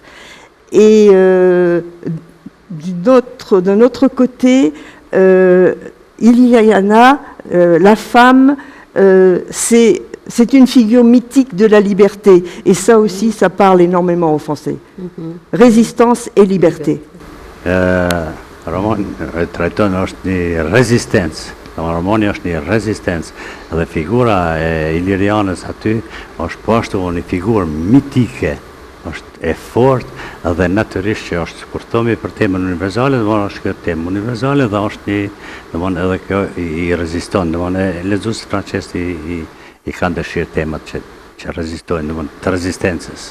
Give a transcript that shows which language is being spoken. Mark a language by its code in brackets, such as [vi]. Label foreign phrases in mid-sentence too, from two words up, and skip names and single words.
[fr] Et d'un autre côté, Iliriana, la femme, c'est une figure mythique de la liberté. Et ça aussi, ça parle énormément aux Français. Résistance et liberté. [sq] Roman trajton është një rezistencë. Romani është një rezistencë dhe figura e Ilirianës aty është po ashtu një figurë mitike është e fortë dhe natyrisht që është, kur thomi për temën universale, është kjo temë universale dhe është një, edhe kjo i reziston, lexuesit francez i kanë dëshirë temat që rezistojnë, të rezistencës.